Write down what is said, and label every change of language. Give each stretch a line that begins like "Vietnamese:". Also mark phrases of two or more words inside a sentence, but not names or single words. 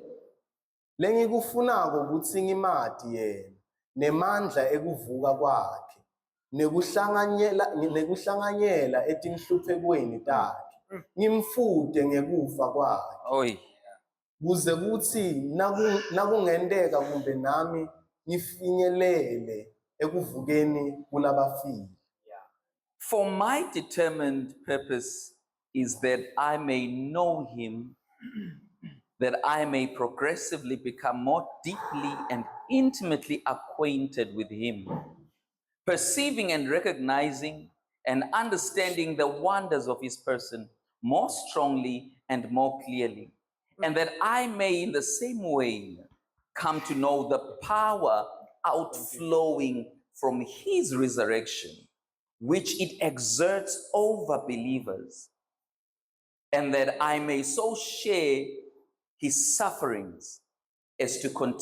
Swati: Lengikufunako kutsi ngimati yena nemandla ekuvuka kwakhe nekuhlanganyela etinhluphekweni takhe. Ngimfute ngekufa kwakhe. Oi. Kuze kuthi nakungendeka kumbe nami ngifinyelele ekuvukeni kulabafile.
English: For my determined purpose is that I may know him, that I may progressively become more deeply and intimately acquainted with him, perceiving and recognizing and understanding the wonders of his person more strongly and more clearly, and that I may in the same way come to know the power outflowing from his resurrection, which it exerts over believers, and that I may so share his sufferings as to